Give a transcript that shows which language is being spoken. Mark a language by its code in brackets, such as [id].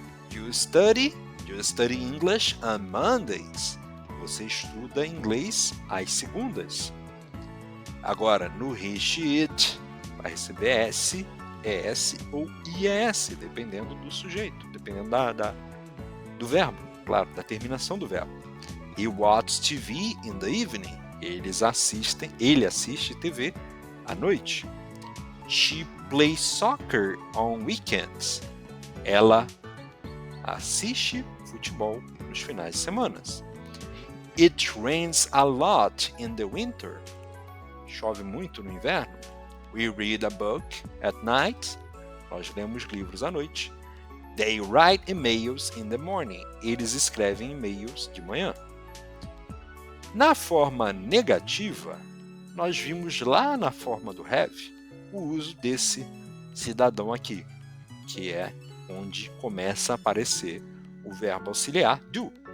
[en] You study English on Mondays. [pt] Você estuda inglês às segundas. Agora, no he, she, it, vai receber S, ES ou IES, dependendo do sujeito, dependendo do verbo, claro, da terminação do verbo. [en] He watches TV in the evening. [pt] Ele assiste TV à noite. [en] She plays soccer on weekends. [pt] Ela assiste futebol nos finais de semana. [en] It rains a lot in the winter. [pt] Chove muito no inverno. [en] We read a book at night. [pt] Nós lemos livros à noite. [en] They write emails in the morning. [pt] Eles escrevem e-mails de manhã. Na forma negativa, nós vimos lá na forma do have o uso desse cidadão aqui, que é onde começa a aparecer o verbo auxiliar do.